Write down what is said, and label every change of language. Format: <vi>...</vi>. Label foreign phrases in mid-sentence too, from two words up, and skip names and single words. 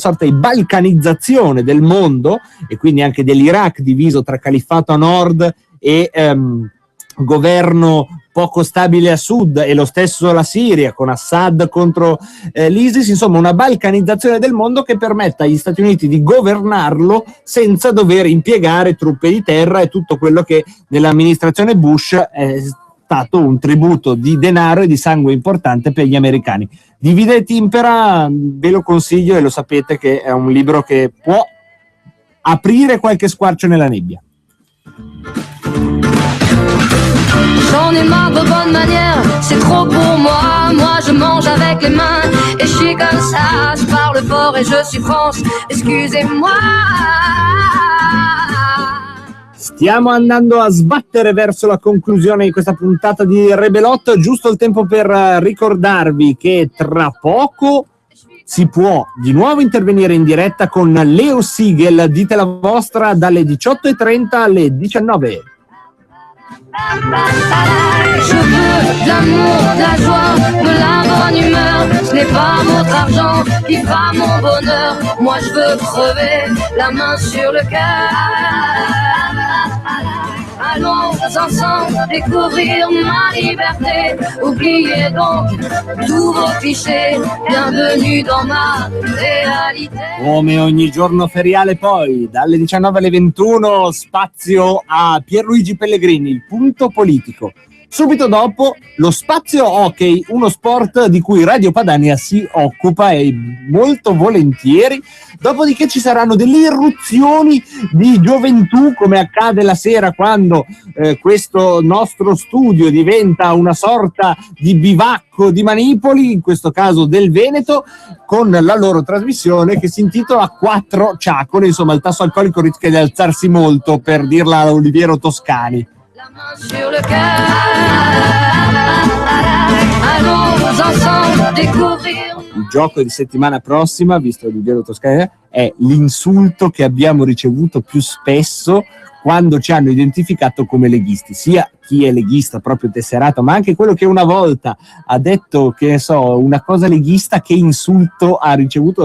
<it>sorta di balcanizzazione del mondo e quindi anche dell'Iraq diviso tra califfato a nord e governo poco stabile a sud, e lo stesso la Siria con Assad contro l'ISIS, insomma una balcanizzazione del mondo che permetta agli Stati Uniti di governarlo senza dover impiegare truppe di terra e tutto quello che nell'amministrazione Bush è stato un tributo di denaro e di sangue importante per gli americani. Divide e Timpera, ve lo consiglio e lo sapete che è un libro che può aprire qualche squarcio nella nebbia.</it> <fr>J'en ai marre de bonne manière, c'est trop pour moi. Moi je mange avec les mains et je suis comme ça. Je parle fort et je suis France, excusez-moi.</fr> <it>Stiamo andando a sbattere verso la conclusione di questa puntata di Rebelot, giusto il tempo per ricordarvi che tra poco si può di nuovo intervenire in diretta con Leo Siegel, dite la vostra, dalle 18:30 alle 19.</it> <fr>Je veux de l'amour, de la joie, de la bonne humeur. Ce n'est pas votre argent qui fa mon bonheur. Moi je veux crever la main sur le cœur. Allons ensemble découvrir ma liberté. Oubliez donc tous vos clichés. Bienvenue dans ma réalité.</fr> <it>Come ogni giorno feriale poi, dalle 19 alle 21, spazio a Pierluigi Pellegrini, il punto politico. Subito dopo lo spazio hockey, uno sport di cui Radio Padania si occupa e molto volentieri. Dopodiché ci saranno delle irruzioni di gioventù, come accade la sera quando questo nostro studio diventa una sorta di bivacco di manipoli, in questo caso del Veneto, con la loro trasmissione che si intitola Quattro Ciacole. Insomma, il tasso alcolico rischia di alzarsi molto, per dirla a Oliviero Toscani.</it> <fr>Sur le cœur, allons ensemble découvrir.</fr> <it>Il gioco di settimana prossima, visto Oliviero Toscani, è l'insulto che abbiamo ricevuto più spesso quando ci hanno identificato come leghisti, sia chi è leghista proprio tesserato, ma anche quello che una volta ha detto, che ne so, una cosa leghista, che insulto ha ricevuto.</it>